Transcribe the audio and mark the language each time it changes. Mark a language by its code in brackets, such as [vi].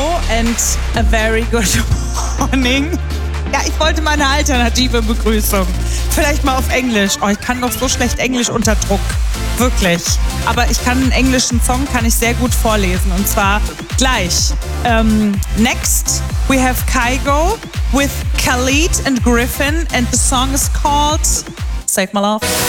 [en] Alex, a very good morning. [de] Ja, ich wollte mal eine alternative Begrüßung. Vielleicht mal auf Englisch. Oh, ich kann doch so schlecht Englisch unter Druck. Wirklich. Aber ich kann einen englischen Song, kann ich sehr gut vorlesen. Und zwar gleich. [en] Next, we have Kygo with Khalid and Griffin. And the song is called Save My Love.